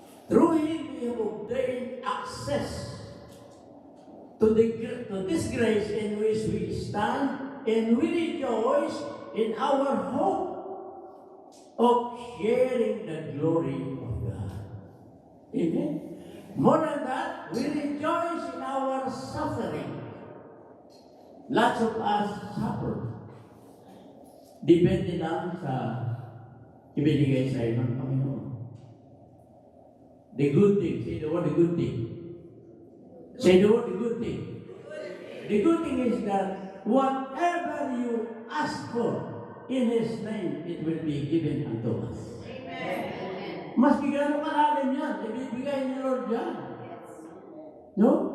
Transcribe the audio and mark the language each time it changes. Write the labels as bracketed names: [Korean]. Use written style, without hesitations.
[English] Through Him, we have obtained access to this grace in which we stand, and we rejoice in our hope of sharing the glory of God. Amen? More than that, we rejoice in our suffering. Lots of us suffer. [Filipino] Depende lang sa ibinigay sa iyo ng Panginoon. [English] The good thing. Say the word, the good thing. Say the word, the good thing. The good thing is that whatever you ask for in His name, it will be given unto us. [Filipino] Amen. Maski gano'ng kalalim yan, ibibigay ni Lord yan. No?